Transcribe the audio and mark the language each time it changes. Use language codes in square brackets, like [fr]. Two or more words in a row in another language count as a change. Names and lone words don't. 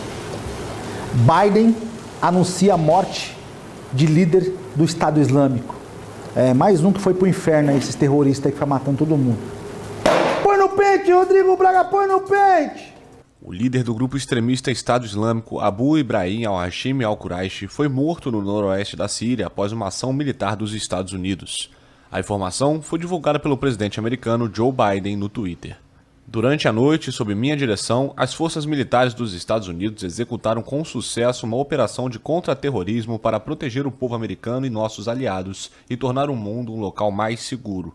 [pt] Biden anuncia a morte de líder do Estado Islâmico. Mais um que foi pro inferno aí, esses terroristas aí que ficam matando todo mundo. Põe no pente, Rodrigo Braga, põe no pente! O líder do grupo extremista Estado Islâmico, Abu Ibrahim al-Hashimi al-Quraishi, foi morto no noroeste da Síria após uma ação militar dos Estados Unidos. A informação foi divulgada pelo presidente americano Joe Biden no Twitter. Durante a noite, sob minha direção, as forças militares dos Estados Unidos executaram com sucesso uma operação de contra-terrorismo para proteger o povo americano e nossos aliados e tornar o mundo um local mais seguro.